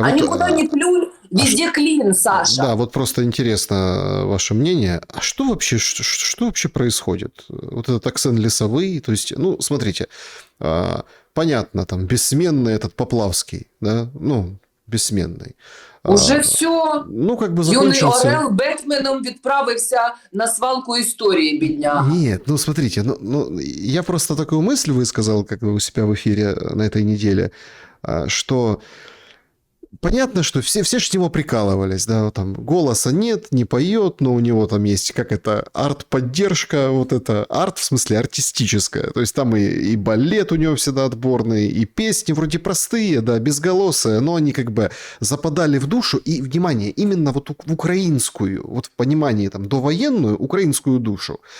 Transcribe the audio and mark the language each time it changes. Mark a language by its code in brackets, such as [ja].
[ru] Они куда ни плюнь, Везде клин, Саша. Да, вот просто интересно ваше мнение. А что вообще происходит? Вот этот акцент лесовый, то есть, ну, смотрите, понятно, там, бессменный этот Поплавский, да, ну, бессменный. Уже все. Ну, как бы Юний закончился... [uk] Орел Бетменом відправився на свалку історії, бідняга. [ru] Нет, ну, смотрите, я просто такую мысль высказал, как бы у себя в эфире на этой неделе, что... Понятно, что все ж с него прикалывались, да, там голоса нет, не поет, но у него там есть, как это, арт-поддержка, вот это, арт в смысле артистическая, то есть там и балет у него всегда отборный, и песни вроде простые, да, безголосые, но они как бы западали в душу, и, внимание, именно вот в украинскую, вот в понимании там довоенную украинскую душу.